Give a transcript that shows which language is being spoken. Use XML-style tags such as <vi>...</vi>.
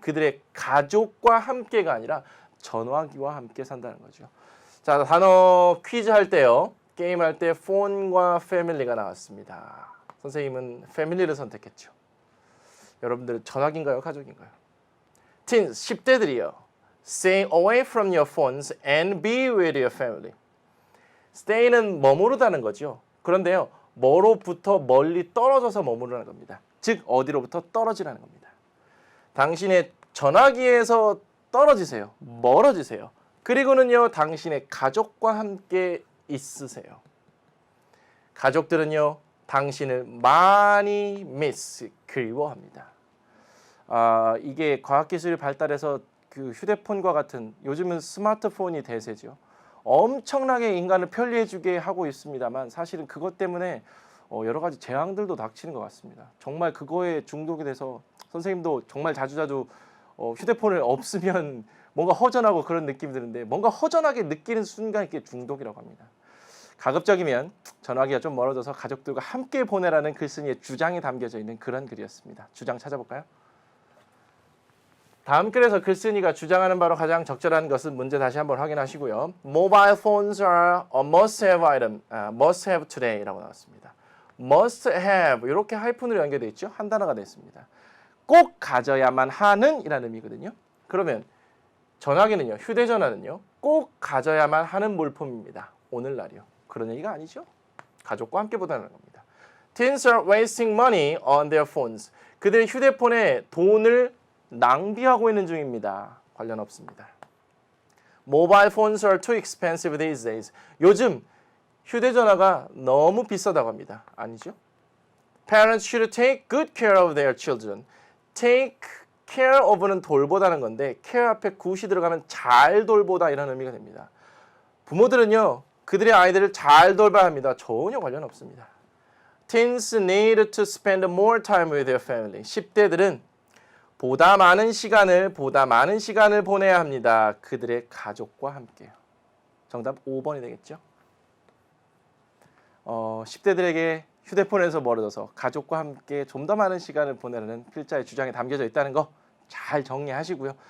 <ko>그들의 가족과 함께가 아니라 전화기와 함께 산다는 거죠. 자, 단어 퀴즈 할 때요. 게임할 때 폰과 패밀리가 나왔습니다. 선생님은 패밀리를 선택했죠. 여러분들은 전화기인가요? 가족인가요? Teens, 10대들이요.</ko> <en>Stay away from your phones and be with your family.</en> <ko>Stay는 머무르다는 거죠. 그런데요. 뭐로부터 멀리 떨어져서 머무르는 겁니다. 즉 어디로부터 떨어지라는 겁니다. 당신의 전화기에서 떨어지세요. 멀어지세요. 그리고는요. 당신의 가족과 함께 있으세요. 가족들은요. 당신을 많이 그리워합니다. 이게 과학기술이 발달해서 그 휴대폰과 같은 요즘은 스마트폰이 대세죠. 엄청나게 인간을 편리해지게 하고 있습니다만 사실은 그것 때문에 여러 가지 재앙들도 닥치는 것 같습니다. 정말 그거에 중독이 돼서 선생님도 정말 자주자주 휴대폰을 없으면 뭔가 허전하고 그런 느낌이 드는데 뭔가 허전하게 느끼는 순간 이게 중독이라고 합니다. 가급적이면 전화기가 좀 멀어져서 가족들과 함께 보내라는 글쓴이의 주장이 담겨져 있는 그런 글이었습니다. 주장 찾아볼까요? 다음 글에서 글쓴이가 주장하는 바로 가장 적절한 것은 문제 다시 한번 확인하시고요.</ko> <en>Mobile phones are a must-have item, must have today라고 나왔습니다.</en> <ko>Must have 이렇게 하이픈으로 연결되어 있죠. 한 단어가 됐습니다. 꼭 가져야만 하는 이라는 의미거든요. 그러면 전화기는요, 휴대전화는요, 꼭 가져야만 하는 물품입니다. 오늘날이요. 그런 얘기가 아니죠. 가족과 함께 보다는 겁니다.</ko> <en>Teens are wasting money on their phones.</en> <ko>그들의 휴대폰에 돈을 낭비하고 있는 중입니다. 관련 없습니다.</ko> <en>Mobile phones are too expensive these days.</en> <ko>요즘 휴대전화가 너무 비싸다고 합니다. 아니죠?</ko> <en>Parents should take good care of their children.</en> <ko>Take care of는 돌보다는 건데 care 앞에 굿이 들어가면 잘 돌보다 이런 의미가 됩니다. 부모들은요. 그들의 아이들을 잘 돌봐야 합니다. 전혀 관련 없습니다.</ko> <en>Teens need to spend more time with their family.</en> <ko>10대들은 보다 많은 시간을 보내야 합니다. 그들의 가족과 함께요. 정답 5번이 되겠죠. 10대들에게 휴대폰에서 멀어져서 가족과 함께 좀 더 많은 시간을 보내라는 필자의 주장이 담겨져 있다는 거 잘 정리하시고요.</ko>